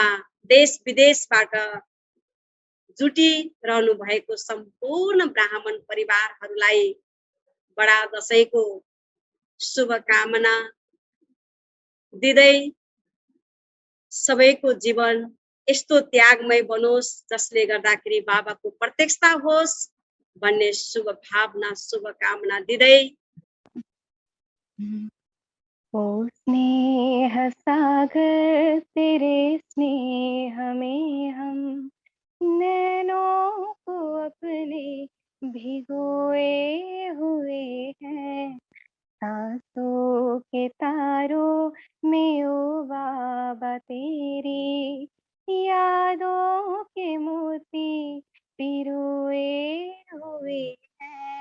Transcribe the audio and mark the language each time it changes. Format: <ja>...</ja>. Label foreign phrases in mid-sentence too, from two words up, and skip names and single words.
<ne>देश विदेशबाट जुटिरहनु भएको सम्पूर्ण ब्राह्मण परिवारहरूलाई बडा दशैंको शुभकामना दिँदै सबैको जीवन यस्तो त्यागमय बनोस् जसले गर्दाखेरि बाबाको प्रत्यक्षता होस् भन्ने शुभ भावना शुभकामना दिँदै</ne> <hi>ओ स्नेह सागर तेरे स्नेह में हम नैनों को अपने भिगोए हुए हैं, सांसों के तारों में ओ बाबा तेरी यादों के मोती पिरोए हुए हैं।</hi>